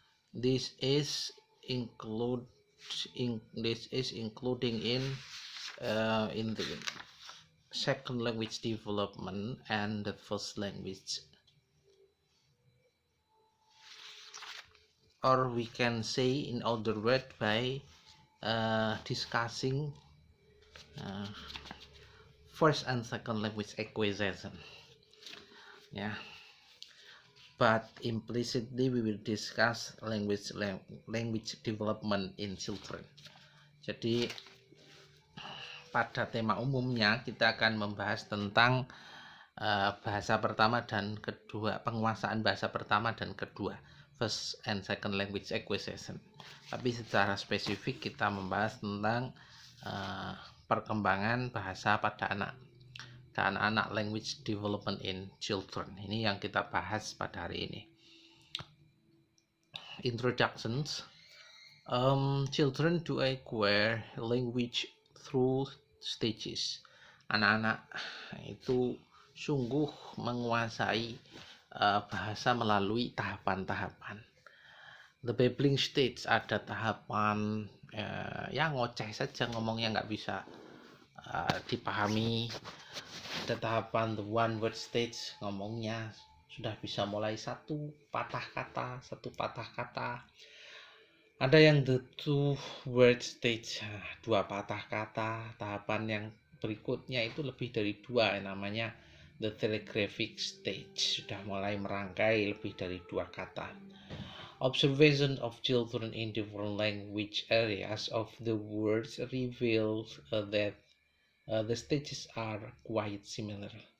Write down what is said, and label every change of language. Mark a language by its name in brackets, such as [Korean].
[English] This is including in the second language development and the first language, or we can say in other words by discussing first and second language acquisition. But implicitly we will discuss language development in children. [Indonesian] Jadi pada tema umumnya kita akan membahas tentang bahasa pertama dan kedua, penguasaan bahasa pertama dan kedua, [English] first and second language acquisition. [Indonesian] Tapi secara spesifik kita membahas tentang perkembangan bahasa pada anak-anak, [English] language development in children. [Indonesian] Ini yang kita bahas pada hari ini. [English] Introductions. Children do acquire language through stages. [Indonesian] Anak-anak itu sungguh menguasai bahasa melalui tahapan-tahapan. The babbling stage, ada tahapan yang ngoceh saja, ngomongnya nggak bisa dipahami. Ada tahapan the one word stage, ngomongnya sudah bisa mulai satu patah kata. Ada yang the two word stage, dua patah kata. Tahapan yang berikutnya itu lebih dari dua, namanya the telegraphic stage, sudah mulai merangkai lebih dari dua kata. [English] Observation of children in different language areas of the words reveals that the stages are quite similar.